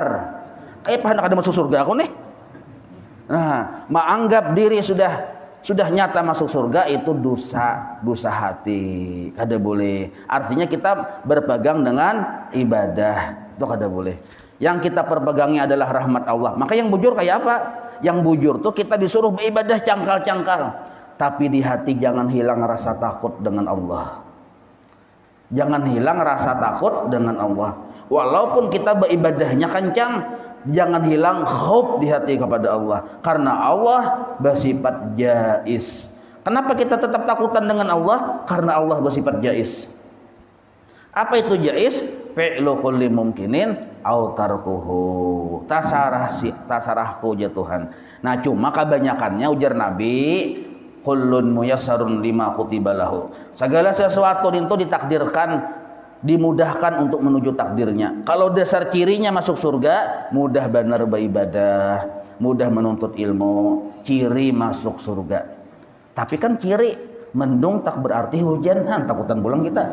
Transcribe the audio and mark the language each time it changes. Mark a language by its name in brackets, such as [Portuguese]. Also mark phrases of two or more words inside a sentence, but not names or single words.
[Indonesian] Kayak pahan kada masuk surga aku nih. Nah, menganggap diri sudah nyata masuk surga itu dosa hati. Kada boleh. Artinya kita berpegang dengan ibadah. Itu kada boleh. Yang kita perpegangi adalah rahmat Allah. Maka yang bujur kayak apa? Yang bujur tuh kita disuruh beribadah cangkal-cangkal, tapi di hati jangan hilang rasa takut dengan Allah. Jangan hilang rasa takut dengan Allah. Walaupun kita beribadahnya kencang, jangan hilang khauf di hati kepada Allah. Karena Allah bersifat jaiz. Kenapa kita tetap takutan dengan Allah? Karena Allah bersifat jaiz. Apa itu jaiz? [Arabic] Fi'lu kulli mumkinin au tarkuhu. [Indonesian] Tasarahku ya Tuhan. Nah, cuma kebanyakannya ujar Nabi, [Arabic] kullun muyassarun lima kutiba lahu. [Indonesian] Segala sesuatu itu ditakdirkan, dimudahkan untuk menuju takdirnya. Kalau dasar cirinya masuk surga, mudah benar beribadah, mudah menuntut ilmu, ciri masuk surga. Tapi kan ciri mendung tak berarti hujan, takutan pulang kita.